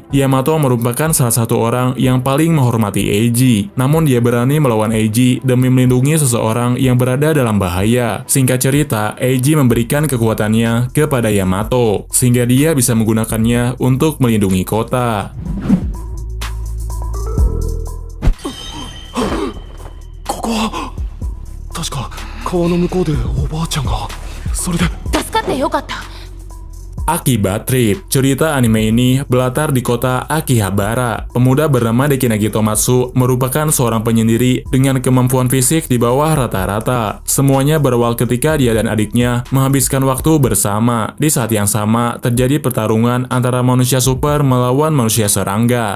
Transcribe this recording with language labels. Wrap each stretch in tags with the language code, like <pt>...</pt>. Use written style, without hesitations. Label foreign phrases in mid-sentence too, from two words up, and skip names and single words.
<id>Yamato merupakan salah satu orang yang paling menghormati Eiji, namun dia berani melawan Eiji demi melindungi seseorang yang berada dalam bahaya. Singkat cerita, Eiji memberikan kekuatannya kepada Yamato, sehingga dia bisa menggunakannya untuk melindungi kota.</id> <ja>ここは確か川の向こうでおばあちゃんがそれで助かってよかった。</ja> <id>Akibat trip. Cerita anime ini berlatar di kota Akihabara. Pemuda bernama Dekinagi Tomatsu merupakan seorang penyendiri dengan kemampuan fisik di bawah rata-rata. Semuanya berawal ketika dia dan adiknya menghabiskan waktu bersama. Di saat yang sama, terjadi pertarungan antara manusia super melawan manusia serangga.</id>